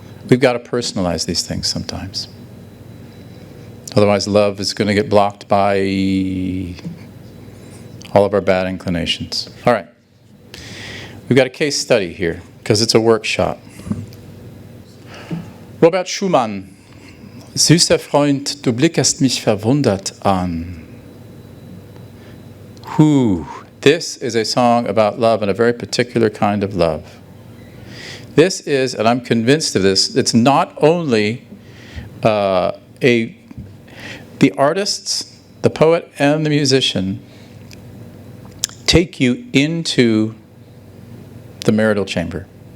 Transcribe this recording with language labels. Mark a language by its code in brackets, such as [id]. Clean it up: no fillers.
[en] We've got to personalize these things sometimes. Otherwise, love is going to get blocked by all of our bad inclinations. All right. We've got a case study here, because it's a workshop. Robert Schumann. [de] Süßer Freund, du blickest mich verwundert an. [en] This is a song about love, and a very particular kind of love. This is, and I'm convinced of this, it's not only the artists, the poet, and the musician take you into the marital chamber.